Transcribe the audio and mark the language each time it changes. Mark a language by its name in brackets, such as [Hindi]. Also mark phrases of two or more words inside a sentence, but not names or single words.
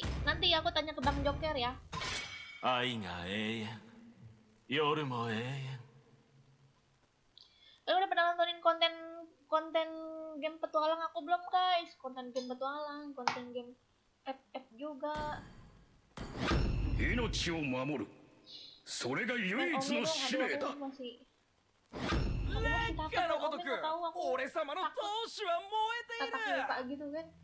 [Indonesian] Nanti aku tanya ke Bang Joker ya. [Japanese] 愛が永遠、夜も永遠。 [Indonesian] Udah pernah nontonin konten game petualang aku belum guys? Konten game petualang, konten game FF juga. [Japanese] 命を守る。それが唯一の使命だ。 [Indonesian] Aku masih takut kalau Omen nggak tahu aku takut lupa gitu kan.